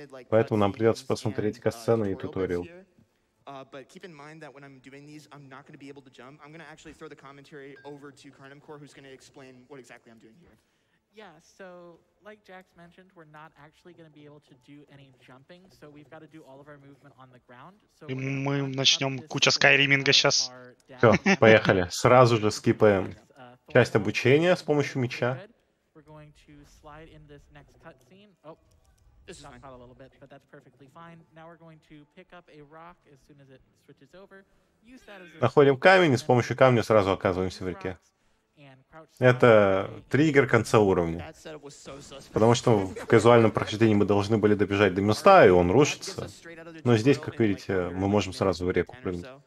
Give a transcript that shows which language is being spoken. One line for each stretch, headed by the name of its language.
Russian: Поэтому нам придется посмотреть катсцены и туториал.
English: But keep in mind that when I'm doing these, I'm not going to be able to jump. I'm going to actually throw the commentary over to Core, who's going to explain what exactly I'm doing here. Yeah, so like Jax mentioned, we're not actually going to be able to do any jumping, so we've got to do all of our movement on the ground. So
Russian: мы начнем куча скайриминга сейчас. Все, поехали. Сразу же скипаем часть обучения с помощью меча.
English: We're going to slide in this next cutscene. Oh. This got caught a little bit, but that's perfectly fine. Now we're going to pick up a rock as soon as it switches over. Use that as a
Russian: Находим камень, и с помощью камня сразу оказываемся в реке. Это триггер конца уровня. Потому что в казуальном прохождении мы должны были добежать до места, и он рушится. Но здесь, как видите, мы можем сразу в реку прыгнуть.